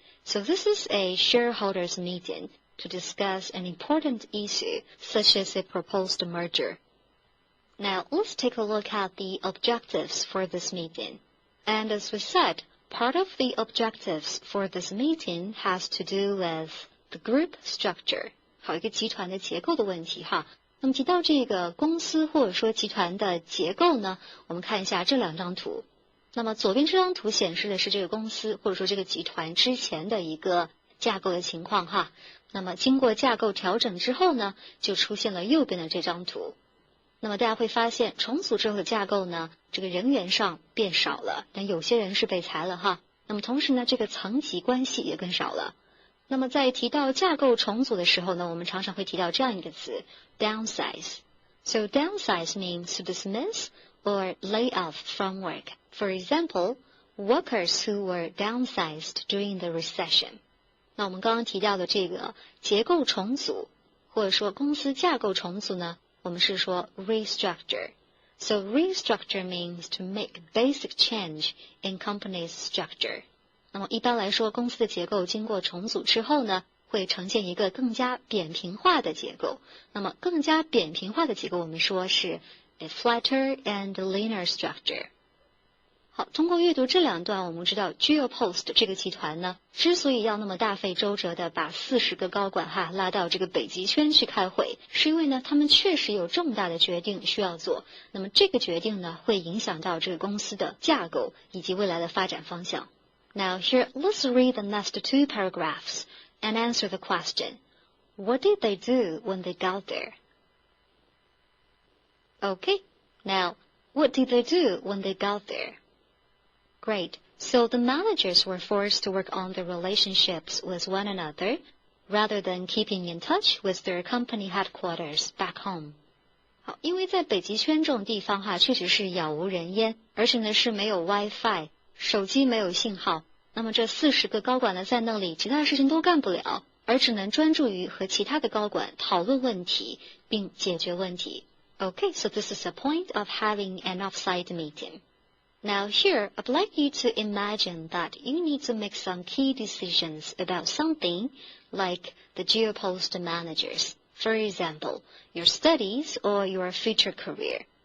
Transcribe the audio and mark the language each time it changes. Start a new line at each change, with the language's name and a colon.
English: So this is a shareholders meeting to discuss an important issue, such as a proposed merger. Now, let's take a look at the objectives for this meeting. And as we said, part of the objectives for this meeting has to do with the group structure.
Chinese: 好，一个集团的结构的问题哈。那么提到这个公司或者说集团的结构呢，我们看一下这两张图。那么左边这张图显示的是这个公司或者说这个集团之前的一个架构的情况哈。那么经过架构调整之后呢，就出现了右边的这张图。那么大家会发现重组之后的架构呢，这个人员上变少了，但有些人是被裁了哈。那么同时呢，这个层级关系也更少了。那么在提到架构重组的时候呢，我们常常会提到这样一个词 downsize.
English: So downsize means to dismiss or lay off from work. For example, workers who were downsized during the recession.
Chinese: 那我们刚刚提到的这个结构重组或者说公司架构重组呢，我们是说 restructure.
English: So restructure means to make basic change in company's structure.
Chinese: 那么一般来说，公司的结构经过重组之后呢，会呈现一个更加扁平化的结构。那么更加扁平化的结构，我们说是
English: a flatter and leaner structure.
Chinese: 好，通过阅读这两段，我们知道 Geopost 这个集团呢，之所以要那么大费周折的把40个高管拉到这个北极圈去开会，是因为呢，他们确实有重大的决定需要做。那么这个决定呢，会影响到这个公司的架构以及未来的发展方向。
English: Now here, let's read the next two paragraphs and answer the question. What did they do when they got there? Okay, now, what did they do when they got there?Great. So the managers were forced to work on the relationships with one another, rather than keeping in touch with their company headquarters back home.
Chinese: 好，因为在北极圈这种地方确实是杳无人烟，而且呢是没有 WiFi， 手机没有信号。那么这40个高管呢在那里其他事情都干不了，而只能专注于和其他的高管讨论问题，并解决问题。
English: Okay, so this is the point of having an offsite meeting.Now here, I'd like you to imagine that you need to make some key decisions about something like the Geopost managers. For example, your studies or your future career.